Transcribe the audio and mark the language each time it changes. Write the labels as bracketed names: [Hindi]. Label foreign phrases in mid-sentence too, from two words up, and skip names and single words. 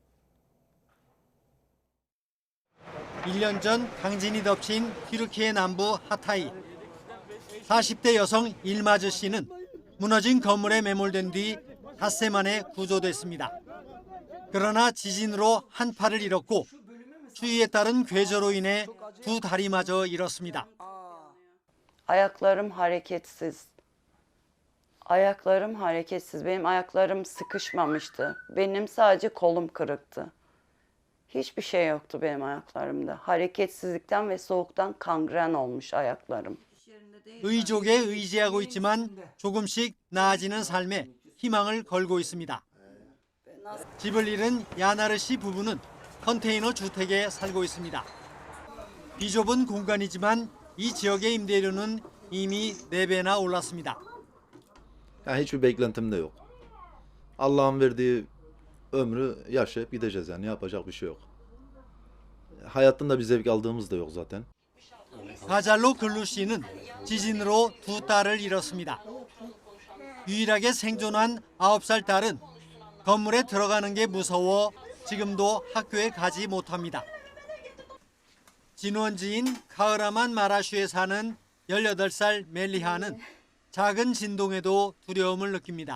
[Korean] 1년 전 강진이 덮친 튀르키예 남부 하타이. 40대 여성 일마즈 씨는 무너진 건물에 매몰된 뒤 닷새 만에 구조됐습니다. 그러나 지진으로 한 팔을 잃었고 추위에 따른 괴조로 인해 두 다리마저 잃었습니다. [Turkish] Ayaklarım hareketsiz. Ayaklarım hareketsiz. Benim ayaklarım sıkışmamıştı. Benim sadece kolum kırıktı. Hiçbir şey yoktu benim ayaklarımda. Hareketsizlikten ve soğuktan kangren olmuş ayaklarım. [Korean] 의족에 의지하고 있지만 조금씩 나아지는 삶에 희망을 걸고 있습니다. 집을 잃은 야나르 씨 부부는 컨테이너 주택에 살고 있습니다. 비좁은 공간이지만 이 지역의 임대료는 이미 4배나 올랐습니다. [Turkish] Yani hiçbir beklentim de yok. Allah'ın verdiği ömrü yaşayıp gideceğiz yani yapacak bir şey yok. Hayattan da bir zevk aldığımız da yok zaten. [Korean] 가잘로 글루 씨는 지진으로 두 딸을 잃었습니다. 유일하게 생존한 9살 딸은 건물에 들어가는 게 무서워 지금도 학교에 가지 못합니다. 진원지인 카흐라만 마라슈에 사는 18살 멜리하는 작은 진동에도 두려움을 느낍니다.